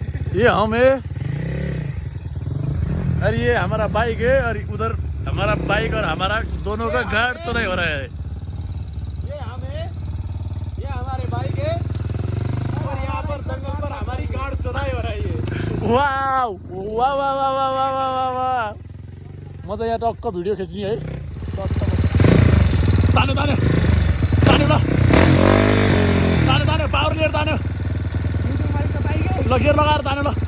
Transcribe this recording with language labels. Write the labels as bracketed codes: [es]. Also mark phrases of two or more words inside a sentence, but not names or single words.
[hi] ये हम है और ये हमारा बाइक है और उधर हमारा बाइक और हमारा दोनों का गार्ड चुनाई हो रहा है। ये हम है, ये हमारे बाइक है और यहाँ पर जंगल पर हमारी गार्ड चुनाई हो रही है। वाह वाह वाह वाह वाह वाह वाह वाह वाह [ne] म चाहिँ यहाँ टक्क भिडियो खिच्ने है। तान्यो तान्यो तान्यो ल तान्यो तान्यो पावर लिएर तान्यो ल गियर लगाएर तान्यो ल।